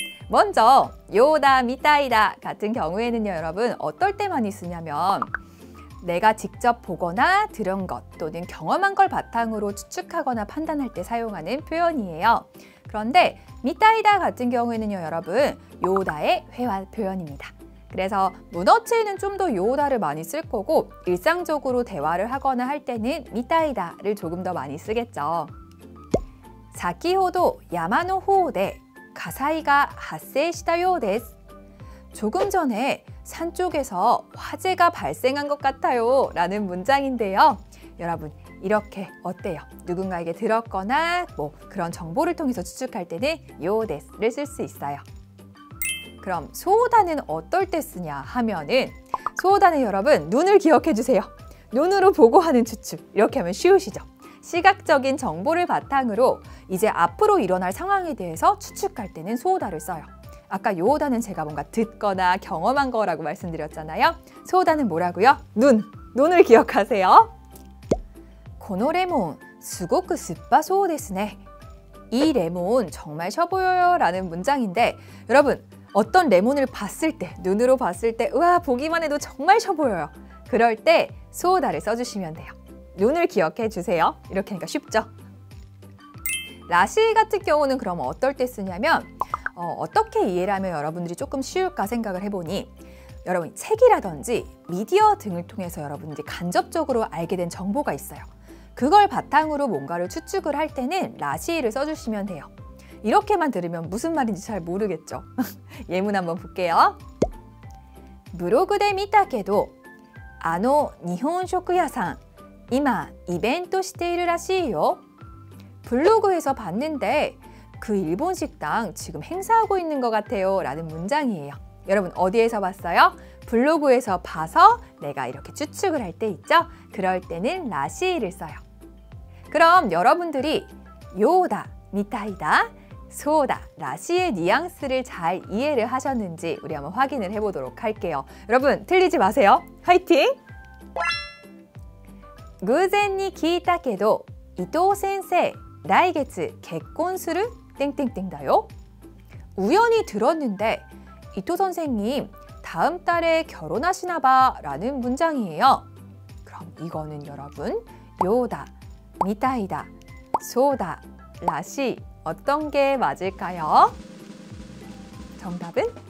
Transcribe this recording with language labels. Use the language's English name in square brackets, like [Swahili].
[Korean] 먼저 요다, 미타이다 같은 경우에는요 여러분 어떨 때 많이 쓰냐면 내가 직접 보거나 들은 것 또는 경험한 걸 바탕으로 추측하거나 판단할 때 사용하는 표현이에요. 그런데 미타이다 같은 경우에는요 여러분 요다의 회화 표현입니다. 그래서 문어체는 좀 더 요다를 많이 쓸 거고 일상적으로 대화를 하거나 할 때는 미타이다를 조금 더 많이 쓰겠죠. [Japanese] 先ほど山の方で火災が発生したようです. [Korean] 조금 전에 산 쪽에서 화재가 발생한 것 같아요 라는 문장인데요. 여러분 이렇게 어때요? 누군가에게 들었거나 뭐 그런 정보를 통해서 추측할 때는 요데스를 쓸 수 있어요. 그럼 소다는 어떨 때 쓰냐 하면은 소다는 여러분 눈을 기억해 주세요. 눈으로 보고 하는 추측. 이렇게 하면 쉬우시죠? 시각적인 정보를 바탕으로 이제 앞으로 일어날 상황에 대해서 추측할 때는 소다를 써요. 아까 요다는 제가 뭔가 듣거나 경험한 거라고 말씀드렸잖아요. 소다는 뭐라고요? 눈을 기억하세요. [Japanese] このレモンすごく酸っぱそうですね. [Korean] 이 레몬 정말 셔 보여요 라는 문장인데 여러분 어떤 레몬을 봤을 때 눈으로 봤을 때 우와 보기만 해도 정말 셔 보여요. 그럴 때 소다를 써주시면 돼요. 눈을 기억해 주세요. 이렇게 하니까 쉽죠? 라시 같은 경우는 그럼 어떨 때 쓰냐면 어떻게 이해를 하면 여러분들이 조금 쉬울까 생각을 해보니 여러분 책이라든지 미디어 등을 통해서 여러분들이 간접적으로 알게 된 정보가 있어요. 그걸 바탕으로 뭔가를 추측을 할 때는 라시를 써주시면 돼요. 이렇게만 들으면 무슨 말인지 잘 모르겠죠? 예문 한번 볼게요. [Japanese] 블로그で見たけど日本食屋さん今イベントしているらしいよ. [Korean] 블로그에서 봤는데 그 일본 식당 지금 행사하고 있는 것 같아요 라는 문장이에요. 여러분 어디에서 봤어요? 블로그에서 봐서 내가 이렇게 추측을 할 때 있죠? 그럴 때는 라시를 써요. 그럼 여러분들이 요다, 미타이다, 소다, 라시의 뉘앙스를 잘 이해를 하셨는지 우리 한번 확인을 해보도록 할게요. 여러분 틀리지 마세요. 화이팅! [Japanese] 偶然に聞いたけど伊藤先生来月結婚する? 땡땡땡 다요. [Korean] 우연히 들었는데 이토 선생님 다음 달에 결혼하시나 봐 라는 문장이에요. 그럼 이거는 여러분 요다, 미타이다, 소다, 라시 어떤 게 맞을까요? 정답은?